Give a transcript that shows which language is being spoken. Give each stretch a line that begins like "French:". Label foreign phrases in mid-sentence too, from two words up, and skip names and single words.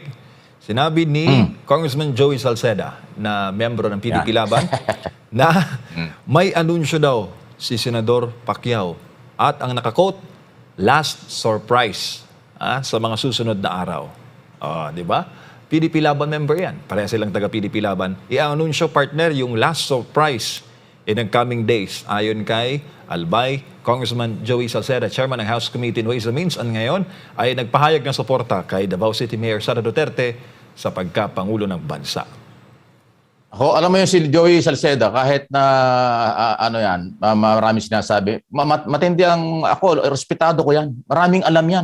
Filipino: Sinabi ni Congressman Joey Salceda na miyembro ng PDP Laban na may anunsyo daw si Senador Pacquiao at ang nakakote,
English: last surprise
Filipino: sa mga susunod na araw. Di ba? PDP Laban member yan. Pareha silang taga PDP Laban. I-anunsyo partner yung
English: last surprise in the coming days.
Filipino: Ayon kay Albay, Congressman Joey Salceda, Chairman ng House Committee on Ways and Means, ngayon ay nagpahayag ng suporta kay Davao City Mayor Sara Duterte sa pagkapangulo ng bansa. Alam mo yung si Joey Salceda, kahit na marami sinasabi, matindi ang ako, respetado ko yan. Maraming alam yan.